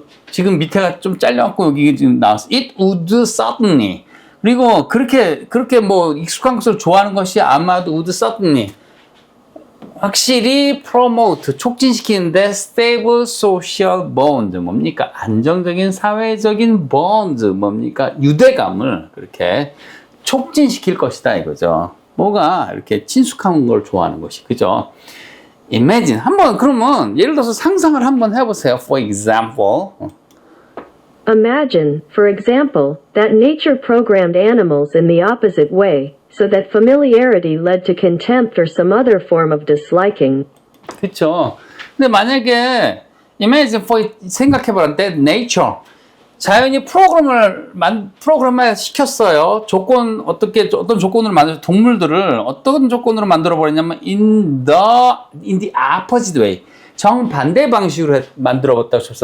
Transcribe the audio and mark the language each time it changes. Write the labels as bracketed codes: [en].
[ko] 지금 밑에가 좀 잘려갖고 여기 지금 나왔어. [en] It would certainly. [ko] 그리고 그렇게 뭐 익숙한 것을 좋아하는 것이 아마도 [en] would certainly [ko] 확실히 promote, 촉진시키는데 [en] stable social bond, [ko] 뭡니까? 안정적인 사회적인 bond, 뭡니까? 유대감을 그렇게 촉진시킬 것이다 이거죠. 뭐가 이렇게 친숙한 걸 좋아하는 것이, 그죠? Imagine, 한번 그러면 예를 들어서 상상을 한번 해보세요. [en] For example, Imagine, for example, that nature programmed animals in the opposite way, so that familiarity led to contempt or some other form of disliking. [ko] 그쵸? 근데 만약에 imagine for 생각해보라. that nature, 자연이 프로그램을 시켰어요. 어떤 조건으로 만들어, 동물들을 어떤 조건으로 만들어 버렸냐면 [en] in the opposite way, [ko] 정반대 방식으로 만들어 봤다고 쳤어.